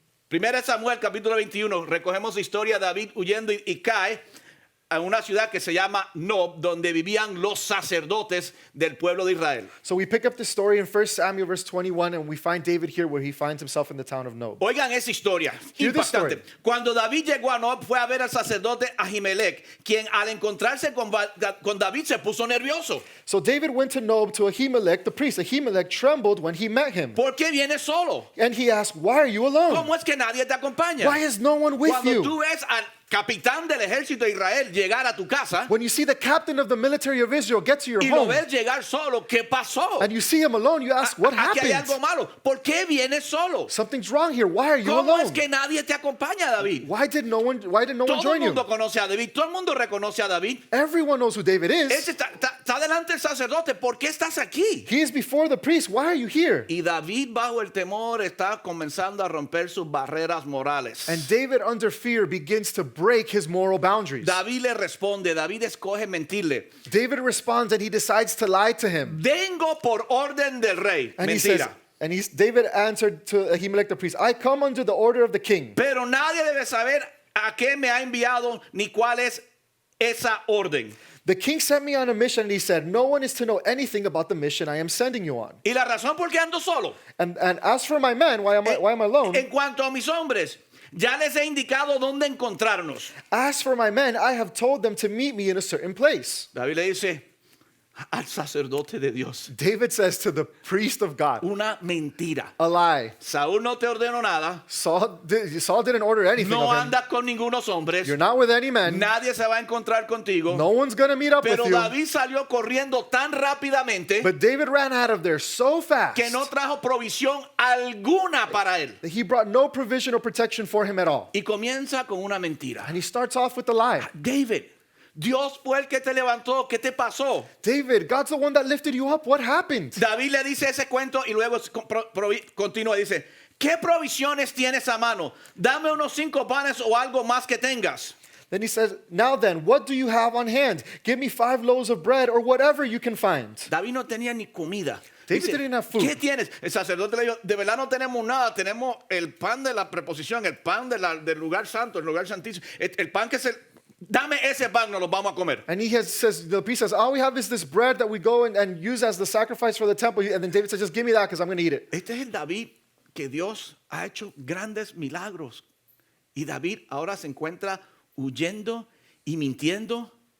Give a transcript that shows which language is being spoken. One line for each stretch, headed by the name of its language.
Spanish: Primera de Samuel, capítulo 21. Recogemos la historia de David huyendo y cae a una ciudad que se llama Nob, donde vivían los sacerdotes del pueblo de Israel.
English: So we pick up the story in 1 Samuel verse 21 and we find David here where he finds himself in the town of Nob.
Spanish: Oigan esa historia,
English: Hear this
Spanish: impactante.
English: story.
Spanish: Cuando David llegó a Nob, fue a ver al sacerdote Ahimelech, quien al encontrarse con David se puso nervioso.
English: So David went to Nob to Ahimelech, the priest. Ahimelech trembled when he met him.
Spanish: ¿Por qué vienes solo?
English: And he asked, why are you alone?
Spanish: ¿Cómo es que nadie te acompaña?
English: Why is no one with
Spanish: Cuando
English: you?
Spanish: tú ves al capitán del ejército de Israel llegar a tu casa
English: When you see the captain of the military of Israel get to your
Spanish: y lo
English: home
Spanish: ves llegar solo, ¿qué pasó?
English: and you see him alone, you ask, what
Spanish: Aquí hay algo
English: happened?
Spanish: malo. ¿Por qué vienes solo?
English: Something's wrong here. Why are you
Spanish: ¿Cómo es
English: alone?
Spanish: que nadie te acompaña, David?
English: Why did no one
Spanish: Todo el
English: join you?
Spanish: mundo conoce a David, todo el mundo reconoce a David.
English: Everyone knows who David is.
Spanish: Está delante del sacerdote, ¿por qué estás aquí?
English: He is before the priest. Why are you here?
Spanish: Y David bajo el temor está comenzando a romper sus barreras morales.
English: And David under fear begins to break his moral boundaries.
Spanish: David le responde, David escoge mentirle.
English: David responds and he decides to lie to him.
Spanish: Vengo por orden del rey.
English: And he says,
Spanish: Mentira.
English: David answered to Ahimelech the priest, I come under the order of the king.
Spanish: Pero nadie debe saber a qué me ha enviado ni cuál es esa orden.
English: The king sent me on a mission, and he said, no one is to know anything about the mission I am sending you on.
Spanish: Y la razón por qué ando solo,
English: And as for my men, why am I alone?
Spanish: en cuanto a mis hombres, ya les he indicado dónde encontrarnos.
English: As for my men, I have told them to meet me in a certain place.
Spanish: David le dice al sacerdote de Dios
English: David says to the priest of God,
Spanish: una mentira.
English: a lie.
Spanish: Saúl no te ordenó nada,
English: Saul didn't order anything
Spanish: no
English: of him.
Spanish: andas con ningunos hombres,
English: You're not with any men.
Spanish: nadie se va a encontrar contigo.
English: No one's going to meet up with
Spanish: Pero
English: you.
Spanish: David salió corriendo tan rápidamente
English: But David ran out of there so fast
Spanish: que no trajo provisión alguna para él.
English: that he brought no provision or protection for him at all.
Spanish: Y comienza con una mentira.
English: And he starts off with the lie.
Spanish: David, Dios fue el que te levantó, ¿qué te pasó?
English: David, God's the one that lifted you up. What happened?
Spanish: David le dice ese cuento y luego continúa, dice, ¿qué provisiones tienes a mano? Dame unos 5 panes o algo más que tengas.
English: Then he says, now then, what do you have on hand? Give me 5 loaves of bread or whatever you can find.
Spanish: David no tenía ni comida.
English: David didn't have food.
Spanish: ¿Qué tienes? El sacerdote le dijo, de verdad no tenemos nada, tenemos el pan de la preposición, el pan del lugar santo, el lugar santísimo, el pan que es el... Dame ese pan, nos lo vamos a comer.
English: And the priest says, all we have is this bread that we go and use as the sacrifice for the temple. And then David says, just give me that because I'm going to eat it.
Spanish: Este es el David que Dios ha hecho grandes milagros. Y David ahora se encuentra huyendo y mintiendo.